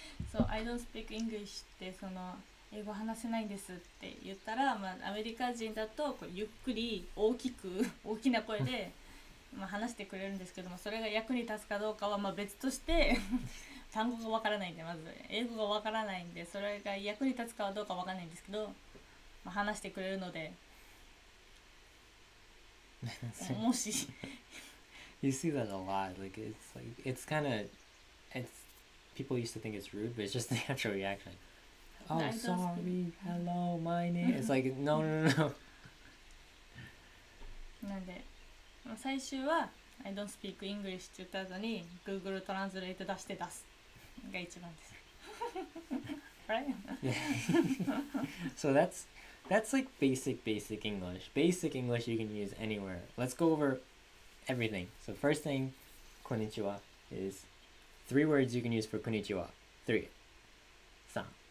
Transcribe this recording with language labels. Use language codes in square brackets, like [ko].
[en] So I don't speak English [ja] って英語話せないんですって言ったら、まあ、アメリカ人だとこうゆっくり大きな声でまあ話してくれるんですけども、それが役に立つかどうかはまあ別として単語がわからないんで、まず英語がわからないんで、それが役に立つかはどうかわからないんですけど、まあ、話してくれるのでもし [en] You see that a lot. Like it's kind of people used to think it's rude, but it's just a natural reaction. Oh, sorry. Hello, my name. It's like no. [ja] なんで最終は [en] I don't speak English [ja] って言った後に Google トランスレート出して出すが一番です。 [en] Right? Yeah. So that's like basic English. Basic English you can use anywhere. Let's go over everything. So first thing, konnichiwa is 3 words you can use for konnichiwa. 3. 3.